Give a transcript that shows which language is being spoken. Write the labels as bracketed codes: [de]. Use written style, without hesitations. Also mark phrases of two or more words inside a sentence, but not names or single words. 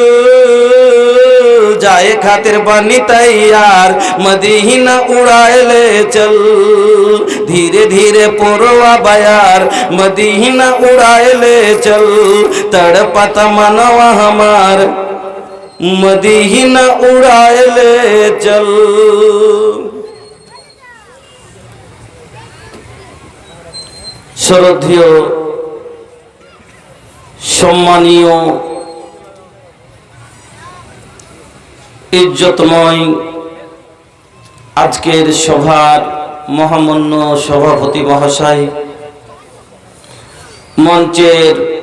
[bho] जाए खातिर बनी तैयार मदीना उड़ाए ले चल। धीरे धीरे पोरवा बयार मदीना उड़ाए ले चल। तड़पत मनवा हमार मदीना उड़ाए ले चल। [bn] শ্রদ্ধেয় সম্মানীয় ইজ্জতময় আজকের সভার মহামান্য সভাপতি মহাশয়, মঞ্চের